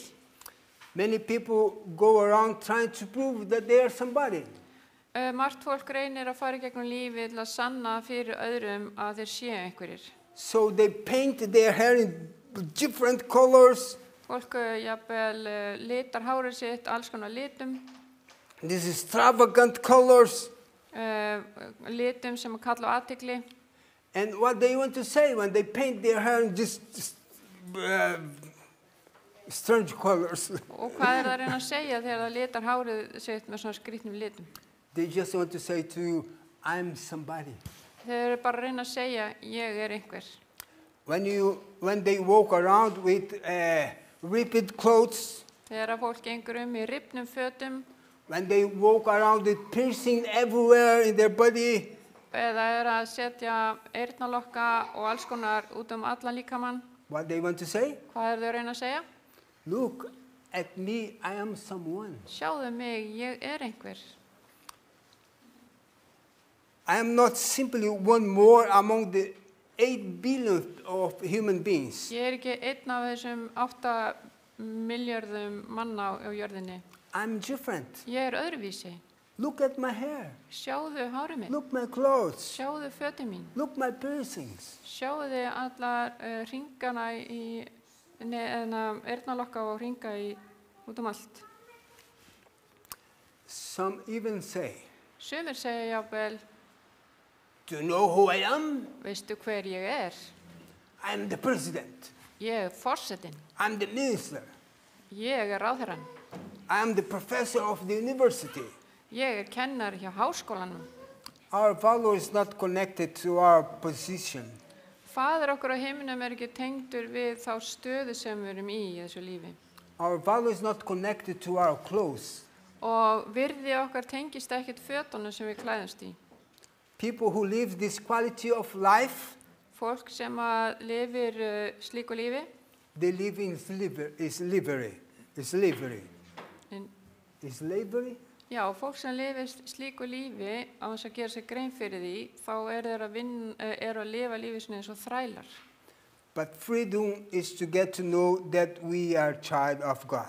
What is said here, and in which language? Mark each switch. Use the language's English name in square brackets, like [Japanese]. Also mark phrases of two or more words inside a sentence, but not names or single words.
[English] Many people go around trying to prove that they are somebody. [Icelandic] Margt fólk reynir að fara í gegnum lífið til að sanna fyrir öðrum að þeir séu einhverjir. [English] So they paint their hair in different colors. [Icelandic] Fólk jafnvel litar hárið sitt alls konar litum, [English] These extravagant colors. [Icelandic] litum sem að kalla á athygli. [English] And what they want to say when they paint their hair in just strange colors. [Icelandic] Og hvað það að reyna að segja þegar það litar hárið sitt með svona skrýtnum litum? [English] They just want to say to you, I'm somebody. [Icelandic] Þeir eru bara að reyna að segja, ég er einhver. [English] When they walk around with ripped clothes, [Icelandic] Þegar fólk gengur í rifnum fötum, [English] when they walk around with piercing everywhere in their body, [Icelandic] eða að setja eyrnalokka og alls konar út allan líkamann, [English] what they want to say? [Icelandic] hvað þau að reyna að segja? [English] Look at me, I am someone. [Icelandic] Sjáðu mig, ég er einhver. [English] I am not simply one more among the 8 billion of human beings. [Icelandic] Ég er ekki einn af þessum 8 milljörðum manna á jörðinni. [English] I'm different. [Icelandic] Ég er öðruvísi. [English] Look at my hair. [Icelandic] Sjáðu hárið mitt. [English] Look my clothes. [Icelandic] Sjáðu fötin mín. [English] Look my piercings. [Icelandic] Sjáðu allar hringana eyrnalokka og hringa út allt. [English] Some even say, [Icelandic] Sumir segja jafnvel, [English] do you know who I am? [Icelandic] veistu hver ég er? [English] I'm the president. [Icelandic] Ég er forsetinn. [English] I'm the minister. [Icelandic] Ég er ráðherrann. [English] I'm the professor of the university. [Icelandic] Ég er kennari hjá háskólanum. [English] Our value is not connected to our position. [Icelandic] Faðir okkur á himnum er ekki tengdur við þá stöðu sem við erum í þessu lífi. [English] Our value is not connected to our clothes. [Icelandic] Og virði okkar tengist ekkert fötunum sem við klæðumst í. [English] People who live this quality of life, [Icelandic] Fólk sem að lifir slíku lífi, [English] they live in slavery. [Icelandic] já, fólk sem lifir slíku lífi á þess að gera sér grein fyrir því, þá þeir að lifa lífi svona eins og þrælar. [English] But freedom is to get to know that we are child of God.